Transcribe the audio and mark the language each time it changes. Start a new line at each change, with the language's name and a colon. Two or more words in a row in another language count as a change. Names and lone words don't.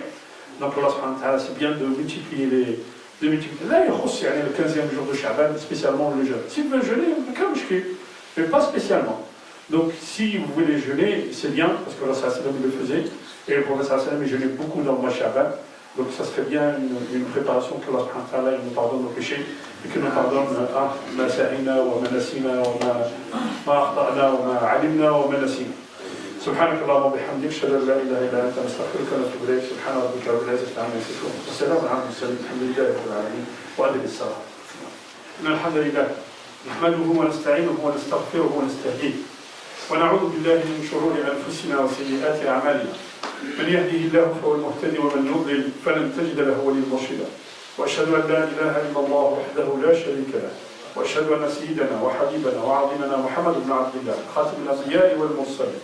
French: Donc
Arabic: الله سبحانه وتعالى,
French: c'est bien de multiplier les... Là, il y a le 15e jour de Shaban, spécialement le jeûne. Si vous voulez jeûner, mais pas spécialement. Donc, si vous voulez jeûner, c'est bien, parce que Allah le faisait, et le prophète il jeûnait beaucoup dans le mois Shaban. Donc, ça serait bien une préparation que
Arabic: الله سبحانه وتعالى
French: nous pardonne nos péchés, et que nous pardonne
Arabic: ما سهينا وما نسينا وما أخطأنا وما علمنا وما نسينا. سبحانك اللهم وبحمدك اشهد ان لا اله الا انت نستغفرك ونتوب اليك سبحان ربك رب العزه عما يصفون والسلام على المرسلين الحمد لله رب العالمين وادب الصلاه. ان الحمد لله نحمده ونستعينه ونستغفره ونستهديه ونعوذ بالله من شرور انفسنا وسيئات اعمالنا من يهده الله فهو المهتدي ومن يضلل فلن تجد له وليا مرشدا واشهد ان لا اله الا الله وحده لا شريك له واشهد ان سيدنا وحبيبنا وعظيمنا محمد بن عبد الله خاتم الانبياء والمرسلين.